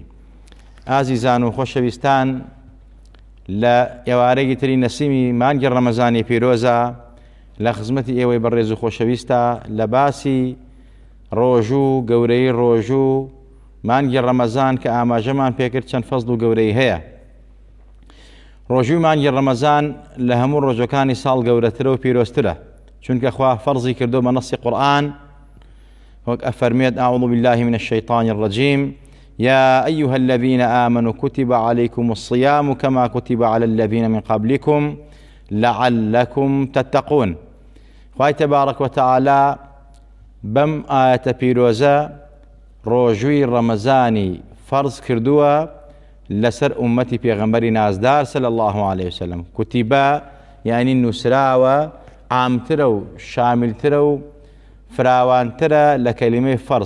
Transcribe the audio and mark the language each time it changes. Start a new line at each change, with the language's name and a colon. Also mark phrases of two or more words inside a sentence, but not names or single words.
Central Kurdish: ئازیزان و خۆشەویستان، لە ئێوارەیەکی تری نەسیمی مانگی ڕەمەزانی پیرۆزە لە خزمەتی ئێوەی بەڕێز و خۆشەویستە لە باسی ڕۆژوو گەورەی ڕۆژوو مانگی ڕەمەزان کە ئاماژەمان پێکرد چەند فەزڵ و گەورەی هەیە. ڕۆژووی مانگی ڕەمەزان لە هەموو ڕۆژەکانی ساڵ گەورەترە و پیرۆزترە، چونکە خوا فەرزی کردو بە نەسی قورئان وەک ئەفەرمێت:
Arabic: أعوذ بالله من الشيطان الرجيم يا أيها الذين آمنوا كتب عليكم الصيام كما كتب على الذين من قبلكم لعلكم تتقون.
Central Kurdish: خوای
Arabic: تبارك وتعالى
Central Kurdish: بم آية پیرۆزە ڕۆژووی ڕەمەزانی فەرز کردووە لەسەر ئومەتی پێغەمبەری نازدار
Arabic: صلی الله عليه وسلم.
Central Kurdish: کتیبە یعنی نووسراوە، عامترە و شاملترە و فراوانترە لە کەلیمەی فەرز.